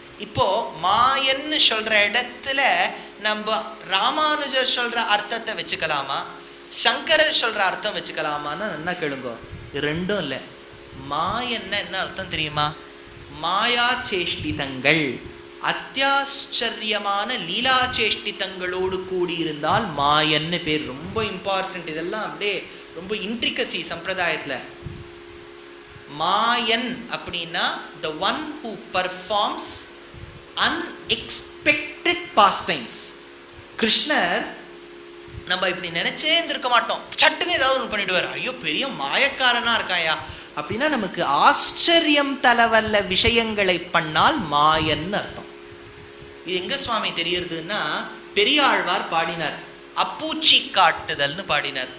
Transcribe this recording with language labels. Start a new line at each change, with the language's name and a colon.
Tamil: இப்போ மாயன்னு சொல்ற இடத்துல நம்ம ராமானுஜர் சொல்ற அர்த்தத்தை வச்சுக்கலாமா, சங்கரர் சொல்ற அர்த்தம் வச்சுக்கலாமான்னு என்ன கேளுங்க. ரெண்டும் இல்லை. மாயன்னா என்ன அர்த்தம் தெரியுமா? மாயா சேஷ்டிதங்கள், அத்தியாச்சரியமான லீலா சேஷ்டிதங்களோடு கூடியிருந்தால் மாயன்னு பேர். ரொம்ப இம்பார்ட்டன்ட். இதெல்லாம் அப்படியே ரொம்ப இன்ட்ரிகசி சம்பிரதாயத்தில். மாயன் அப்படின்னா
English: the one who performs unexpected pastimes.
Tamil: கிருஷ்ணர் நம்ம இப்படி நினைச்சே இருந்திருக்க மாட்டோம், சட்டுன்னு ஏதாவது ஒன்று பண்ணிடுவார். ஐயோ பெரிய மாயக்காரனா இருக்காயா அப்படின்னா நமக்கு ஆச்சரியம் தலவல்ல விஷயங்களை பண்ணால் மாயன்னு அர்த்தம். இது எங்க சுவாமி தெரியறதுன்னா, பெரியாழ்வார் பாடினார், அப்பூச்சி காட்டுதல்னு பாடினார்.